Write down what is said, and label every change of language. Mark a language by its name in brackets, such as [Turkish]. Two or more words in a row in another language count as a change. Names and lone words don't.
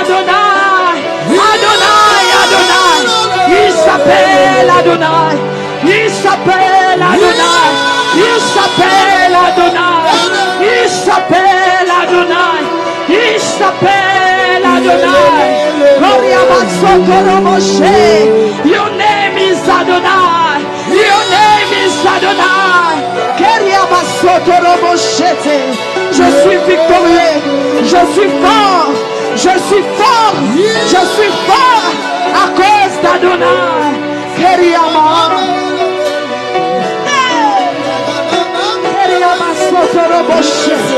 [French] Adonai. Adonai, Adonai. Il s'appelle Adonai. Il s'appelle Adonai. Il s'appelle Adonai. Il s'appelle Adonai. Il s'appelle Adonai. Gloria Moshe. [English] Your name is Adonai. Your name is Adonai. [French] Gloria Moshe. Je suis victorieux. Je suis fort. Je suis fort. Je suis fort à cause d'Adonai. Keriama. Keriama Sotoroboshe.